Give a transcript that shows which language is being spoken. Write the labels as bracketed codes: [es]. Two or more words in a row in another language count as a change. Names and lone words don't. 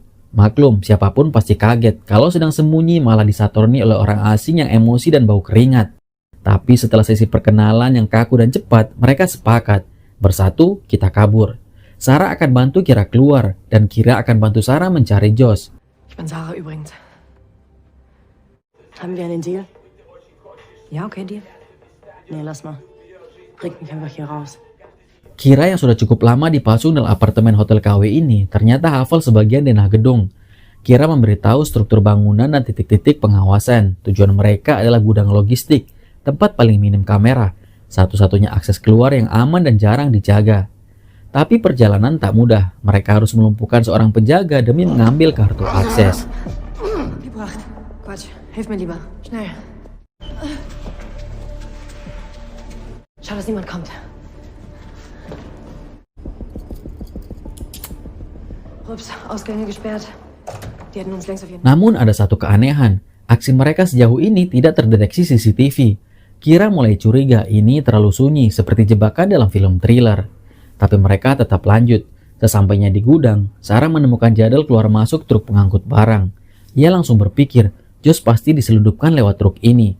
[id] Maklum, siapapun pasti kaget kalau sedang sembunyi malah disatorni oleh orang asing yang emosi dan bau keringat. Tapi setelah sesi perkenalan yang kaku dan cepat, mereka sepakat. Bersatu, kita kabur. Sarah akan bantu Kira keluar, dan Kira akan bantu Sarah mencari Josh. [de] Ich bin Sarah übrigens. Haben wir einen Deal? Ja, okay, Deal. Nee, lass mal. Bringt mich einfach hier raus. [id] Kira yang sudah cukup lama dipasung dalam apartemen hotel KW ini ternyata hafal sebagian denah gedung. Kira memberitahu struktur bangunan dan titik-titik pengawasan. Tujuan mereka adalah gudang logistik, tempat paling minim kamera, satu-satunya akses keluar yang aman dan jarang dijaga. Tapi perjalanan tak mudah. Mereka harus melumpuhkan seorang penjaga demi mengambil kartu akses. [de] Gebracht. Quatsch, hilf mir lieber. Schnell. Schau, dass niemand kommt. Ups, Ausgänge gesperrt. Die hätten uns längst auf jeden Fall. [id] Namun ada satu keanehan. Aksi mereka sejauh ini tidak terdeteksi CCTV. Kira mulai curiga ini terlalu sunyi seperti jebakan dalam film thriller. Tapi mereka tetap lanjut. Sesampainya di gudang, Sarah menemukan jadwal keluar masuk truk pengangkut barang. Ia langsung berpikir, Josh pasti diselundupkan lewat truk ini.